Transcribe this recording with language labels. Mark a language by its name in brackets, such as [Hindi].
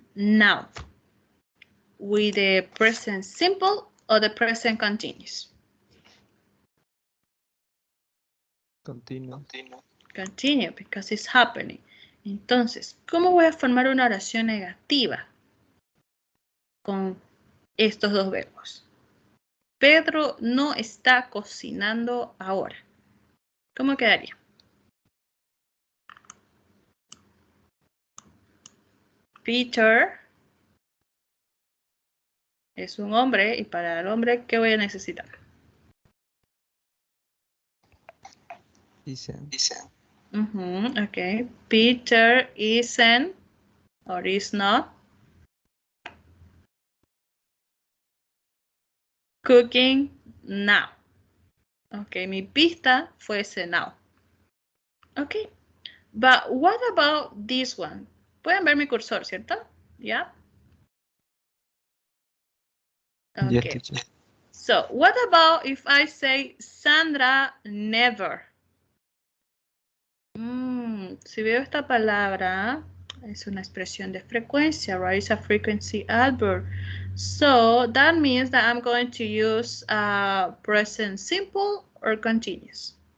[English] Now. With the present simple or the present continuous? Continue. Continue, because it's happening. [Spanish] Entonces, ¿cómo voy a formar una oración negativa con estos dos verbos? Pedro no está cocinando ahora. ¿Cómo quedaría? Peter es un hombre y para el hombre, ¿qué voy a necesitar? [English] Isn't. Okay. Peter isn't or is not cooking now. [Spanish] Okay, mi pista fue ese now. Okay. [English] But what about this one? [Spanish] Pueden ver mi cursor, ¿cierto? [English] Yeah. Okay. Yes, teacher. So, what about if I say Sandra never? [Spanish] Si veo esta palabra, es una expresión de frecuencia, right? [English] It's a frequency adverb. So, that means that I'm going to use present simple or continuous.